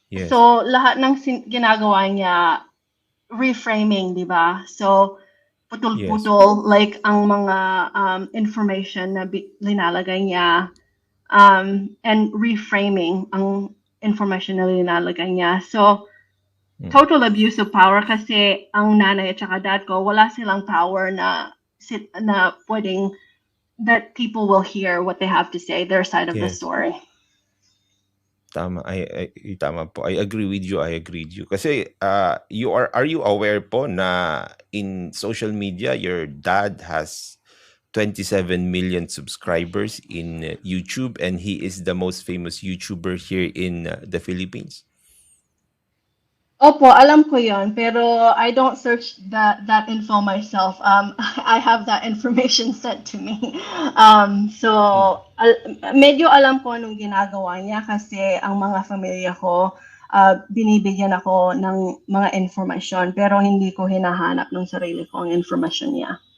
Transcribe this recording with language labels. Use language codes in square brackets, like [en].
[tl] So, lahat ng ginagawa niya, reframing, di ba? So, putol-putol, like ang mga information na linalagay niya, and reframing ang information na linalagay niya. [en] So, total abuse of power [tl] kasi ang nanay at saka dad ko, wala silang power na pwedeng [en] that people will hear what they have to say, their side of the story. [tl] Tama, tama po. [en] I agree with you. Kasi are you aware po na in social media your dad has 27 million subscribers in YouTube and he is the most famous YouTuber here in the Philippines? [tl] Opo, alam ko yon, pero [en] I don't search that info myself. I have that information sent to me. [tl] So medyo alam ko anong ginagawa niya kasi ang mga familia ko binibigyan ako ng mga informasyon pero hindi ko hinahanap ng sarili ko ang informasyon niya.